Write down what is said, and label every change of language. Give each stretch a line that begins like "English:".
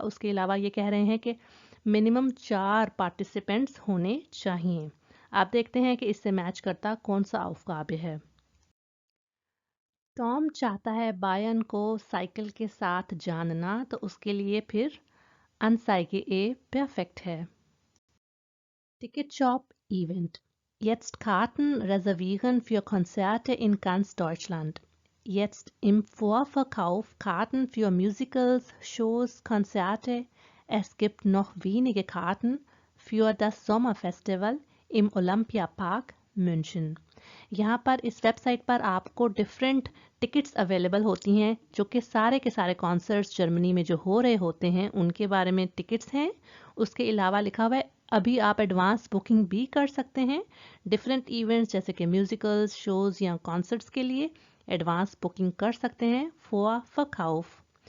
Hindi: उसके अलावा ये कह रहे हैं कि मिनिमम 4 पार्टिसिपेंट्स होने चाहिए। आप देखते हैं कि इससे मैच करता कौन सा अवकाब्य है। टॉम चाहता है बायन को साइकिल के साथ जानना, तो उसके लिए फिर अनसाइगे ए परफेक्ट है।
German: Ticketshop Event. Jetzt Karten reservieren für Konzerte in ganz Deutschland. Jetzt im Vorverkauf Karten für Musicals, Shows, Konzerte. Es gibt noch wenige Karten für das Sommerfestival im Olympiapark München.
Hindi: यहाँ पर इस website पर आपको different tickets available होती हैं जो कि सारे के सारे कॉन्सर्ट्स जर्मनी में जो हो रहे होते हैं उनके बारे में टिकट्स हैं। उसके अलावा लिखा हुआ है अभी आप एडवांस बुकिंग भी कर सकते हैं डिफरेंट इवेंट्स जैसे कि म्यूजिकल्स, शोज़ या कॉन्सर्ट्स के लिए एडवांस बुकिंग कर सकते हैं फॉर फकाउफ।